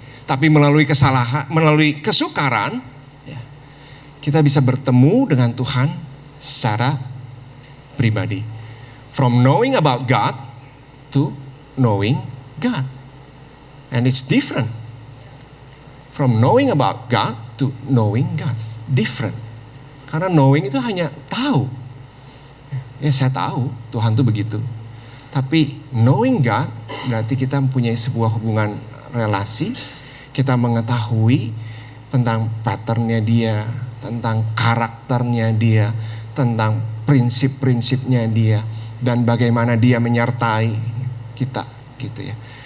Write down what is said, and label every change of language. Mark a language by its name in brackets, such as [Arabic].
[Indonesian] Tapi melalui kesukaran, kita bisa bertemu dengan Tuhan secara pribadi. [English] From knowing about God to knowing God. And it's different. From knowing about God to knowing God. Different. [Indonesian] Karena knowing itu hanya tahu. Ya saya tahu Tuhan itu begitu. Tapi [English] knowing God [Indonesian] berarti kita mempunyai sebuah hubungan relasi. Kita mengetahui tentang patternnya dia, tentang karakternya dia, tentang prinsip-prinsipnya dia, dan bagaimana dia menyertai kita, gitu ya.